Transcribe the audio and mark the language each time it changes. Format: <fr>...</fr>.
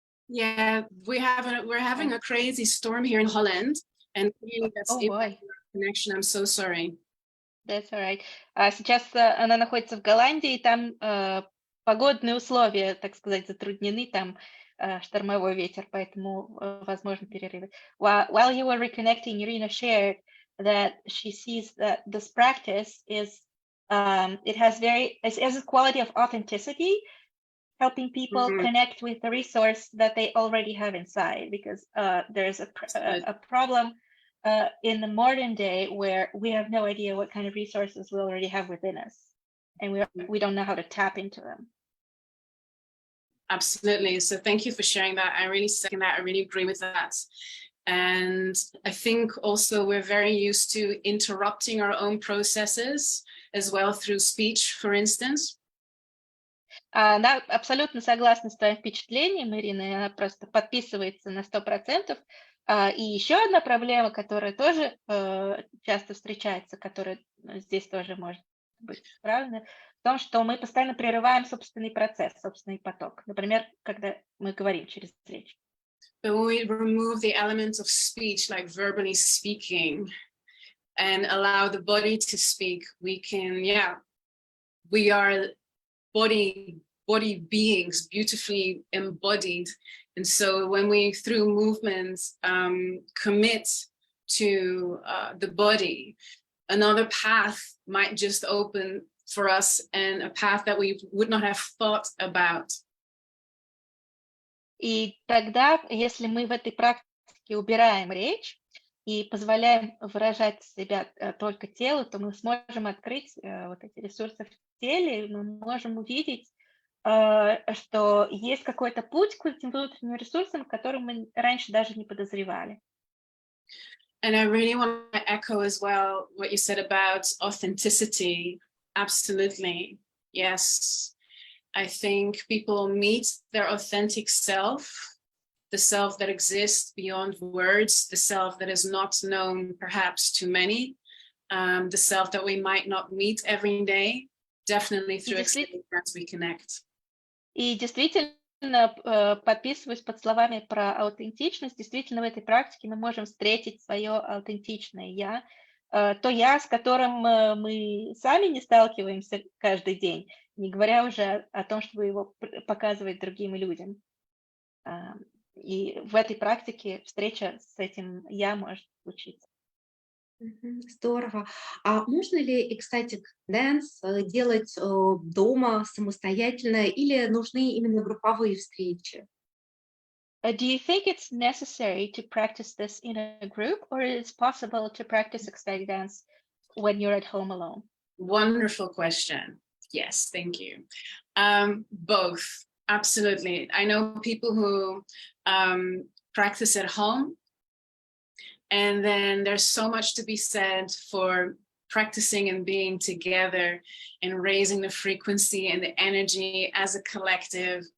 <en>Yeah, we're having a crazy storm here in Holland, and clearly that's Oh boy, impacting our connection. I'm so sorry. that's all right.</en> <ru>Сейчас она находится в Голландии, и там погодные условия, так сказать, затруднены, там штормовой ветер, поэтому возможны перерывы.</ru> <en>While you were reconnecting, Irina shared that she sees that this practice is, it has a quality of authenticity, helping people connect with the resource that they already have inside, because there's a problem in the modern day where we have no idea what kind of resources we already have within us, and we don't know how to tap into them. Absolutely. So thank you for sharing that. I really second that. I really agree with that. And I think also we're very used to interrupting our own processes as well through speech, for instance.</en> <ru>Она абсолютно согласна с твоим впечатлением, Ирина, она просто подписывается на 100%. И еще одна проблема, которая тоже часто встречается, которая здесь тоже может быть правильно, в том, что мы постоянно прерываем собственный процесс, собственный поток. Например, когда мы говорим через речь.</ru> <en>But when we remove the elements of speech, like verbally speaking, and allow the body to speak, we can, we are body beings, beautifully embodied. And so when we, through movements, commit to the body, another path might just open for us, and a path that we would not have thought about.</en> <ru>И тогда, если мы в этой практике убираем речь и позволяем выражать себя только телу, то мы сможем открыть вот эти ресурсы в теле, мы можем увидеть, что есть какой-то путь к этим внутренним ресурсам, о котором мы раньше даже не подозревали.</ru> <en>And I really want to echo as well what you said about authenticity. Absolutely. Yes. I think people meet their authentic self, the self that exists beyond words, the self that is not known perhaps to many, the self that we might not meet every day. Definitely through ecstatic dance we connect.</en> <ru>И действительно, подписываюсь под словами про аутентичность. Действительно, в этой практике мы можем встретить свое аутентичное «я», то «я», с которым мы сами не сталкиваемся каждый день, не говоря уже о том, чтобы его показывать другим людям. И в этой практике встреча с этим «я» может случиться. Здорово. А можно ли ecstatic dance делать дома самостоятельно или нужны именно групповые встречи?</ru> <en>Do you think it's necessary to practice this in a group, or is it possible to practice ecstatic dance when you're at home alone? Wonderful question. Yes, thank you. Both, absolutely. I know people who practice at home, and then there's so much to be said for practicing and being together and raising the frequency and the energy as a collective.</en>